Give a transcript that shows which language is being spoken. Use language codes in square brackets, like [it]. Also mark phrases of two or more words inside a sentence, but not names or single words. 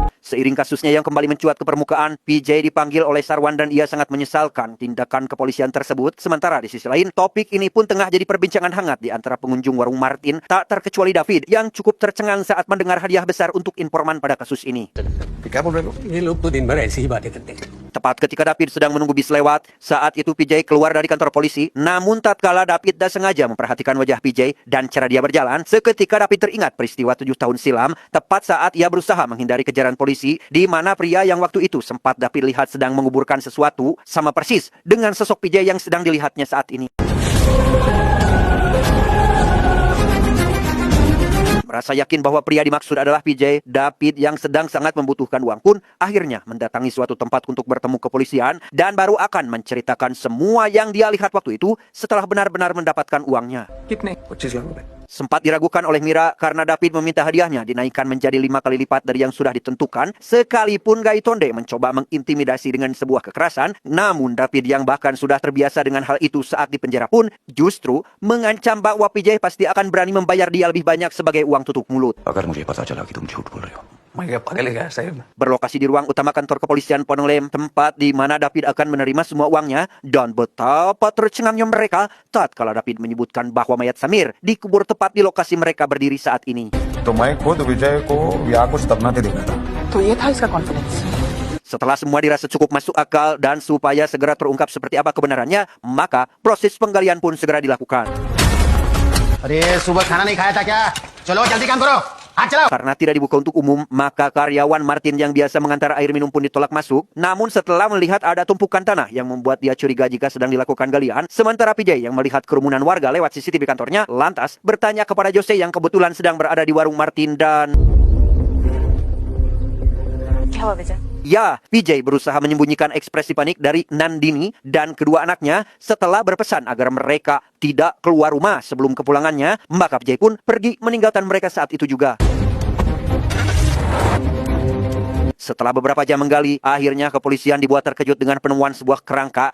[id] Seiring kasusnya yang kembali mencuat ke permukaan, PJ dipanggil oleh Sarwan dan ia sangat menyesalkan tindakan kepolisian tersebut. Sementara di sisi lain, topik ini pun tengah jadi perbincangan hangat di antara pengunjung warung Martin, tak terkecuali David yang cukup tercengang saat mendengar hadiah besar untuk informan pada kasus ini. [hi] क्या बोल रहे हो? ये लोग तो दिन भर ऐसी ही बातें करते हैं. [id] Tepat ketika David sedang menunggu bis lewat, saat itu PJ keluar dari kantor polisi. Namun tatkala David tak sengaja memperhatikan wajah PJ dan cara dia berjalan, seketika David teringat peristiwa 7 tahun silam, tepat saat ia berusaha menghindari kejaran polisi, di mana pria yang waktu itu sempat David lihat sedang menguburkan sesuatu, sama persis dengan sosok PJ yang sedang dilihatnya saat ini. Merasa yakin bahwa pria dimaksud adalah PJ, David yang sedang sangat membutuhkan uang pun akhirnya mendatangi suatu tempat untuk bertemu kepolisian dan baru akan menceritakan semua yang dia lihat waktu itu setelah benar-benar mendapatkan uangnya. [hi] कितने 25 लाख रुपए. [id] Sempat diragukan oleh Mira karena David meminta hadiahnya dinaikkan menjadi 5 kali lipat dari yang sudah ditentukan, sekalipun Gaitonde mencoba mengintimidasi dengan sebuah kekerasan. Namun David yang bahkan sudah terbiasa dengan hal itu saat di penjara pun justru mengancam bahwa PJ pasti akan berani membayar dia lebih banyak sebagai uang tutup mulut. [hi] अगर मुझे पता चला कि तुम झूठ बोल रहे हो, मैं क्या पागल है क्या साहब? [id] Berlokasi di ruang utama kantor kepolisian Ponolem, tempat di mana David akan menerima semua uangnya, dan betapa tercengangnya mereka tatkala David menyebutkan bahwa mayat Samir dikubur tepat di lokasi mereka berdiri saat ini. [hi] तो मैं खुद विजय को या कुछ तबनाते देखा था. तो ये था इसका कॉन्फिडेंस. [id] Setelah semua dirasa cukup masuk akal dan supaya segera terungkap seperti apa kebenarannya, maka proses penggalian pun segera dilakukan. [hi] अरे सुबह खाना नहीं खाया था क्या? चलो जल्दी काम करो. हाथ चलाओ. [id] Karena tidak dibuka untuk umum, maka karyawan Martin yang biasa mengantar air minum pun ditolak masuk. Namun setelah melihat ada tumpukan tanah yang membuat dia curiga jika sedang dilakukan galian, sementara PJ yang melihat kerumunan warga lewat CCTV kantornya, lantas bertanya kepada Jose yang kebetulan sedang berada di warung Martin dan... [hi] क्या हुआ विजय? [id] Ya, PJ berusaha menyembunyikan ekspresi panik dari Nandini dan kedua anaknya setelah berpesan agar mereka tidak keluar rumah sebelum kepulangannya, maka PJ pun pergi meninggalkan mereka saat itu juga. Setelah beberapa jam menggali, akhirnya kepolisian dibuat terkejut dengan penemuan sebuah kerangka.